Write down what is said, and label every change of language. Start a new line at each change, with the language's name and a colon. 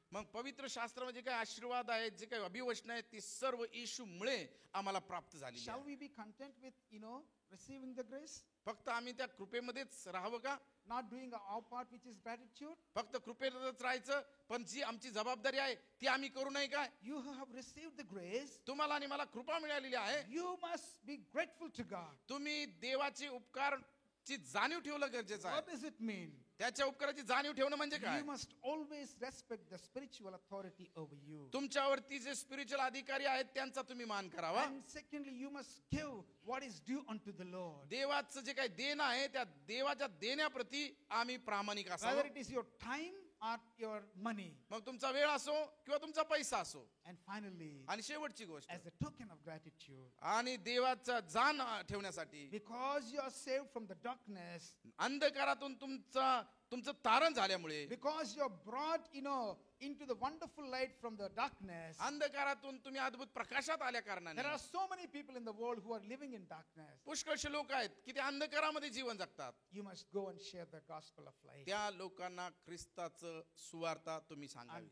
Marathi: मग पवित्र शास्त्रामध्ये जे काही आशीर्वाद आहेत, जे काही अभिवचन आहेत, ती सर्व येशूमुळे आम्हाला प्राप्त झाली.
English: Shall we be content with, receiving the grace?
Marathi: फक्त आम्ही त्या कृपेमध्येच राहावं का?
English: Not doing our part, which is gratitude?
Marathi: फक्त कृपेतच राहायचं, पण जी आमची जबाबदारी आहे ती आम्ही करू नये काय?
English: You who have received the grace,
Marathi: तुम्हाला आणि मला कृपा मिळालेली आहे,
English: you must be grateful to God.
Marathi: तुम्ही देवाचे उपकारची जाणीव ठेवणं गरजेचं
English: What
Marathi: आहे.
English: does it mean?
Marathi: त्याच्या उपकाराची जाणीव ठेवणं म्हणजे काय?
English: You must always respect the spiritual authority over you.
Marathi: तुमच्यावरती जे स्पिरिच्युअल अधिकारी आहेत त्यांचा तुम्ही मान करावा.
English: And secondly, you must give what is due unto the Lord.
Marathi: देवाचं जे काही देणं आहे त्या देवाच्या देण्याप्रती आम्ही प्रामाणिक
English: Whether
Marathi: असावं.
English: it is your time or your money.
Marathi: मग तुमचा वेळ असो किंवा तुमचा पैसा असो.
English: And finally,
Marathi: आणि शेवटची गोष्ट,
English: as a token of gratitude,
Marathi: आणि देवाचा जाण ठेवण्यासाठी,
English: because you are saved from the darkness,
Marathi: अंधकारातून तुमचं तारण झाल्यामुळे,
English: because you are brought, into the wonderful light from the darkness.
Marathi: अंधकारातून तुम्ही अद्भुत प्रकाशात आल्या कारणाने
English: There are so many people in the world who are living in darkness.
Marathi: पुष्कळशे लोक आहेत की ते अंधकारामध्ये जीवन जगतात.
English: You must go and share the gospel of life.
Marathi: त्या लोकांना ख्रिस्ताचं सुवार्ता तुम्ही सांगावी.